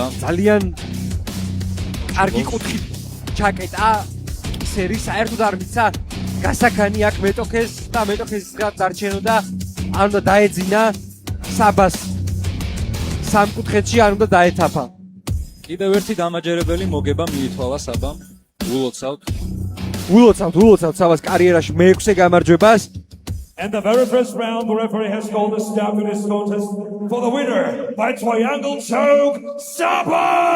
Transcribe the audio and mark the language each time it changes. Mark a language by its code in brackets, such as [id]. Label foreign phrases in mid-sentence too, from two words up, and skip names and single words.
[ka] ძალიან კარგი კუთხით ჩაკეტა ისერი, საერთოდ არ მიცა გასაქანი აქ მეტოქეს და მეტოქეს დარჩენოდა, არ უნდა დაეძინა საბას სამკუთხედში, არ უნდა დაეთაფა. კიდევ ერთი დამაჯერებელი მოგება მიითვალა საბამ. ულოცავთ საბას კარიერაში მე-6 გამარჯვებას. [en] And the very first round, the referee has called a stop to this contest for the winner by triangle choke, Saba